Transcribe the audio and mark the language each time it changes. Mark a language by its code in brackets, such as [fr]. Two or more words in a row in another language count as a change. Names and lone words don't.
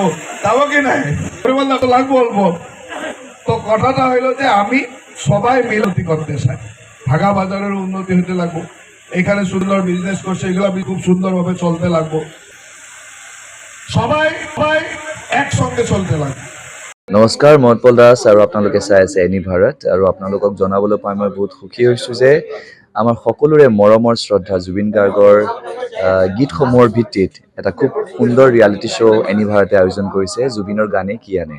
[bn] যাবো কি নাই? তো লাগবো বলবো। তো কথাটা হইলো যে আমি সবাই মিলতি করতে চাই, ঢাকা বাজারের উন্নতি হতে লাগবো, এখানে সুন্দর বিজনেস করছে, এগুলা খুব সুন্দরভাবে চলতে লাগবো, সবাই সবাই একসঙ্গে চলতে লাগবে। [as] নমস্কাৰ, মই উৎপল দাস আৰু আপোনালোকে চাই আছে এনি ভাৰত। আৰু আপোনালোকক জনাবলৈ পাই মই বহুত সুখী হৈছোঁ যে আমাৰ সকলোৰে মৰমৰ শ্ৰদ্ধা জুবিন গাৰ্গৰ গীতসমূহৰ ভিত্তিত এটা খুব সুন্দৰ [en] reality show' [as] এনি ভাৰতে আয়োজন কৰিছে, জুবিনৰ গানে কি আনে।